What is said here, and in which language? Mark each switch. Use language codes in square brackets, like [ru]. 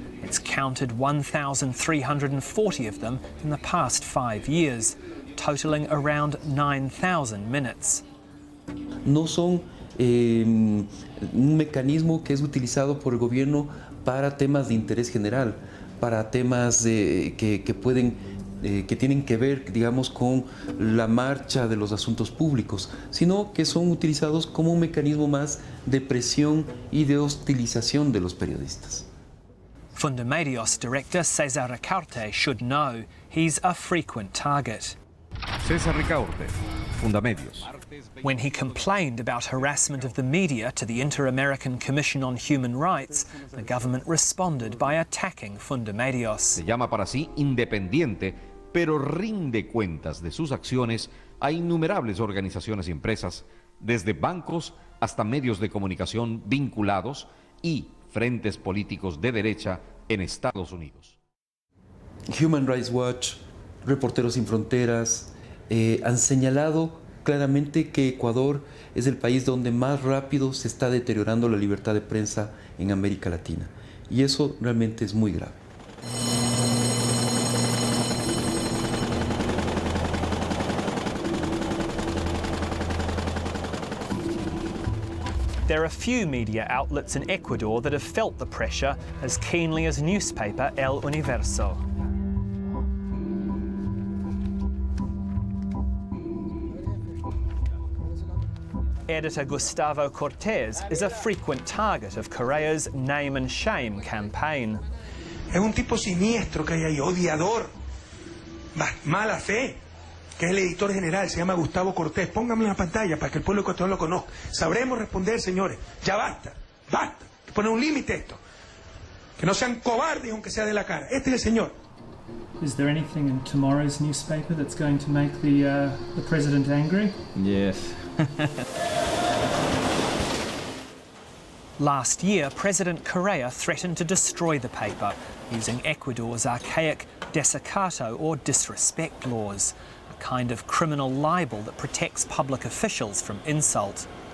[en] It's counted 1,340 of them in the past 5 years, totaling around 9,000 minutes. [es] No son un mecanismo que es utilizado por el gobierno para temas de interés general, para temas que tienen que ver, digamos, con la marcha de los asuntos públicos, sino que son utilizados como un mecanismo más de presión y de hostilización de los periodistas. [en] Fundamedios director Cesar Ricaurte should know he's a frequent target. Cesar Ricaurte, Fundamedios. When he complained about harassment of the media to the Inter-American Commission on Human Rights, the government responded by attacking Fundamedios. [es] Se llama para sí independiente, pero rinde cuentas de sus acciones a innumerables organizaciones y empresas, desde bancos hasta medios de comunicación vinculados y frentes políticos de derecha en Estados Unidos. Human Rights Watch, Reporteros Sin Fronteras, han señalado claramente que Ecuador es el país donde más rápido se está deteriorando la libertad de prensa en América Latina. Y eso realmente es muy grave. [en] There are few media outlets in Ecuador that have felt the pressure as keenly as newspaper El Universo. Editor Gustavo Cortés is a frequent target of Correa's name and shame campaign. [es] Es un tipo siniestro que hay ahí, odiador, mala fe, que es el editor general, se llama Gustavo Cortés. Pónganme en la pantalla para que el pueblo ecuatoriano lo conozca. Sabremos responder, señores. Ya basta, basta. Hay que poner un límite a esto. Que no sean cobardes aunque sea de la cara. Este es el señor. [en] Is there anything in tomorrow's newspaper that's going to make the president angry? Yes. Last year, President Correa threatened to destroy the paper using Ecuador's archaic desacato or disrespect laws, a kind of criminal libel that protects public officials from insult.